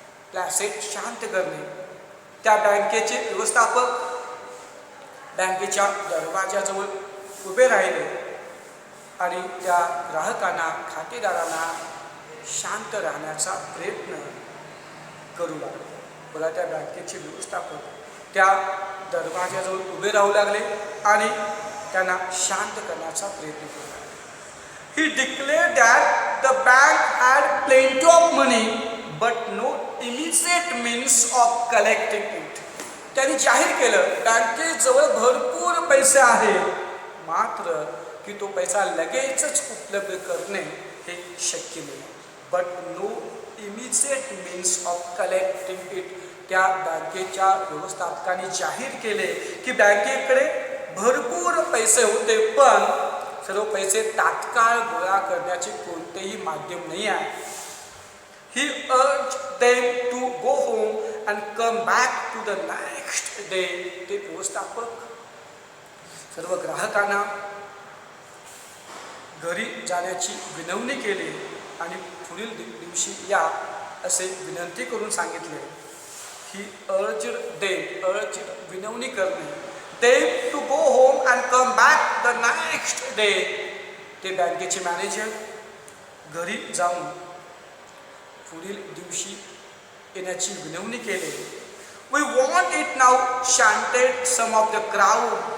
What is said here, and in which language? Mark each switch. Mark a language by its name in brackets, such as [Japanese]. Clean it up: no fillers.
[Marathi] placate शांत करणे. त्या बँकेचे व्यवस्थापक बँकेच्या दरवाजाजवळ उभे राहिले आणि त्या ग्राहकांना, खातेदारांना शांत राहण्याचा प्रयत्न करू लागले. बघा, त्या बँकेचे व्यवस्थापक त्या दरवाजाजवळ उभे राहू लागले आणि त्यांना शांत करण्याचा प्रयत्न करू लागले. [English] He declared that the bank had plenty of money but no immediate means of collecting it. [Marathi] त्यांनी जाहीर केलं, बँकेजवळ भरपूर पैसे आहेत, मात्र की तो पैसा लगेचच उपलब्ध करणे हे शक्य नाही. [English] But no immediate means of collecting it. [Marathi] त्या बँकेच्या व्यवस्थापकांनी जाहीर केले की बँकेकडे भरपूर पैसे होते, पण सर्व पैसे तात्काळ गोळा करण्याचे कोणतेही माध्यम नाही आहे. [English] He urged them to go home and come back to the next day. [Marathi] ते व्यवस्थापक सर्व ग्राहकांना घरी जाण्याची विनवणी केली आणि पुढील दिवशी या असे विनंती करून सांगितले. [English] He urged [Marathi] विनवणी करणे, [English] them to go home and come back the next day. [Marathi] ते बँकेचे मॅनेजर घरी जाऊन पुढील दिवशी येण्याची विनवणी केली. [English] We want it now, chanted some of the crowd.